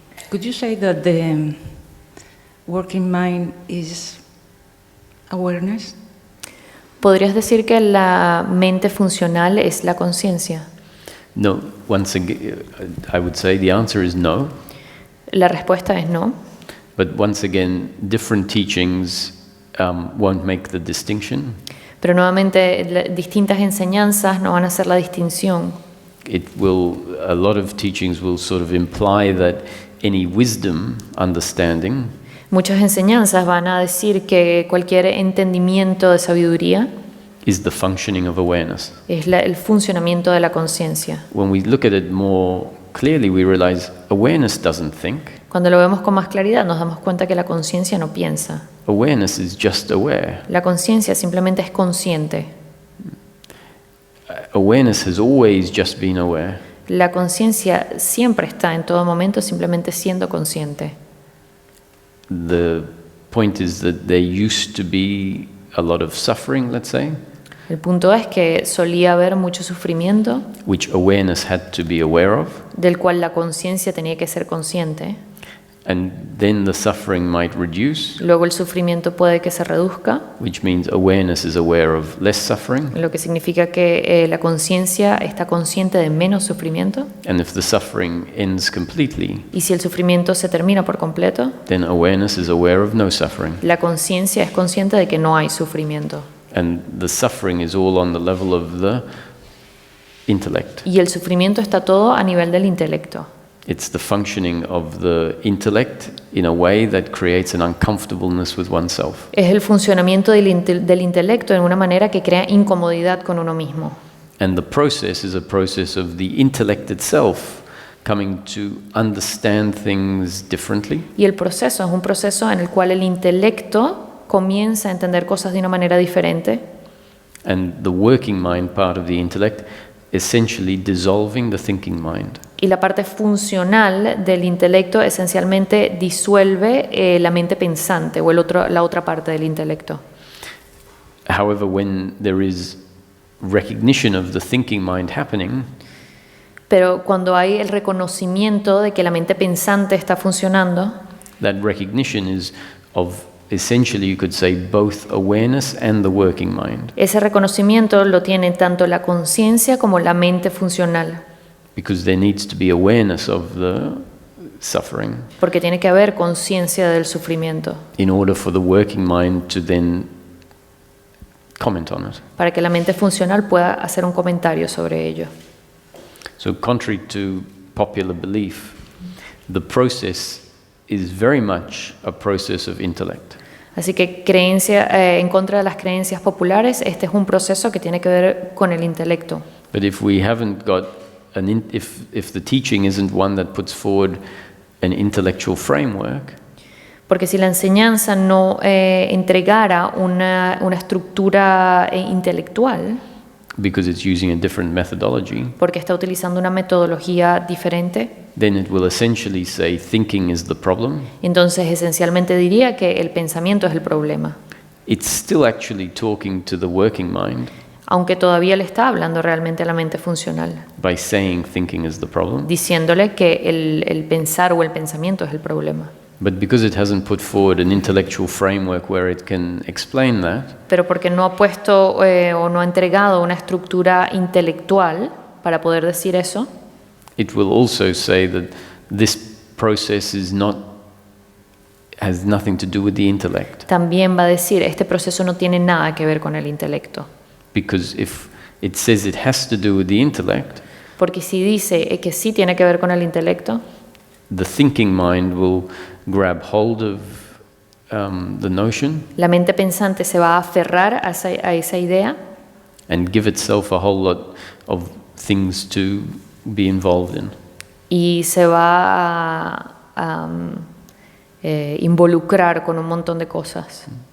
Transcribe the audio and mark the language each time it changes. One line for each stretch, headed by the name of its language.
English: Could you say that the working mind is awareness?
Spanish: ¿Podrías decir que la mente funcional es la conciencia?
English: No, once again, I would say the answer is no.
Spanish: La respuesta es no,
English: But once again, different teachings won't make the distinction.
Spanish: pero nuevamente distintas enseñanzas no van a hacer la distinción.
English: A lot of teachings will sort of imply that any wisdom, understanding,
Spanish: Muchas enseñanzas van a decir que cualquier entendimiento de sabiduría
English: is the functioning of awareness.
Spanish: es el funcionamiento de la conciencia.
English: When we look at it more clearly, we realize awareness doesn't think.
Spanish: Cuando lo vemos con más claridad nos damos cuenta que la conciencia no piensa.
English: Awareness is just aware.
Spanish: La conciencia simplemente es consciente.
English: Awareness has always just been aware.
Spanish: La conciencia siempre está en todo momento simplemente siendo consciente.
English: The point is that there used to be a lot of suffering, let's say,
Spanish: El punto es que solía haber mucho sufrimiento,
English: which awareness had to be aware of,
Spanish: del cual la conciencia tenía que ser consciente.
English: and then the suffering might reduce,
Spanish: Luego el sufrimiento puede que se reduzca,
English: which means awareness is aware of less suffering,
Spanish: lo que significa que la conciencia está consciente de menos sufrimiento.
English: and if the suffering ends completely,
Spanish: Y si el sufrimiento se termina por completo,
English: then awareness is aware of no suffering.
Spanish: la conciencia es consciente de que no hay sufrimiento.
English: And the suffering is all on the level of the intellect.
Spanish: Y el sufrimiento está todo a nivel del intelecto.
English: It's the functioning of the intellect in a way that creates an uncomfortableness with oneself.
Spanish: Es el funcionamiento del intelecto en una manera que crea incomodidad con uno mismo.
English: And the process is a process of the intellect itself coming to understand things differently,
Spanish: Y el proceso es un proceso en el cual el intelecto comienza a entender cosas de una manera diferente
English: and the working mind part of the intellect essentially dissolving the thinking mind.
Spanish: y la parte funcional del intelecto esencialmente disuelve la mente pensante o la otra parte del intelecto.
English: However, when there is recognition of the thinking mind happening,
Spanish: Pero cuando hay el reconocimiento de que la mente pensante está funcionando,
English: that recognition is of essentially, you could say, both awareness and the working mind,
Spanish: ese reconocimiento lo tiene tanto la conciencia como la mente funcional.
English: because there needs to be awareness of the suffering
Spanish: porque tiene que haber conciencia del sufrimiento
English: in order for the working mind to then comment on it.
Spanish: para que la mente funcional pueda hacer un comentario sobre ello.
English: So contrary to popular belief, the process is very much a process of intellect.
Spanish: Así que en contra de las creencias populares, este es un proceso que tiene que ver con el intelecto.
English: But if we haven't got if the teaching isn't one that puts forward an intellectual framework,
Spanish: Porque si la enseñanza no entregara una estructura intelectual,
English: because it's using a different methodology,
Spanish: porque está utilizando una metodología diferente,
English: then it will essentially say thinking is the problem.
Spanish: entonces esencialmente diría que el pensamiento es el problema,
English: It's still actually talking to the working mind
Spanish: aunque todavía le está hablando realmente a la mente funcional,
English: by saying thinking is the problem.
Spanish: diciéndole que el pensar o el pensamiento es el problema.
English: But because it hasn't put forward an intellectual framework where it can explain that,
Spanish: Pero porque no ha puesto o no ha entregado una estructura intelectual para poder decir eso,
English: it will also say that this process has nothing to do with the intellect.
Spanish: también va a decir, este proceso no tiene nada que ver con el intelecto.
English: Because if it says it has to do with the intellect,
Spanish: Porque si dice que sí tiene que ver con el intelecto,
English: the thinking mind will grab hold of the notion
Spanish: la mente pensante se va a aferrar a esa idea
English: and give itself a whole lot of things to be involved in.
Spanish: y se va a involucrar con un montón de cosas.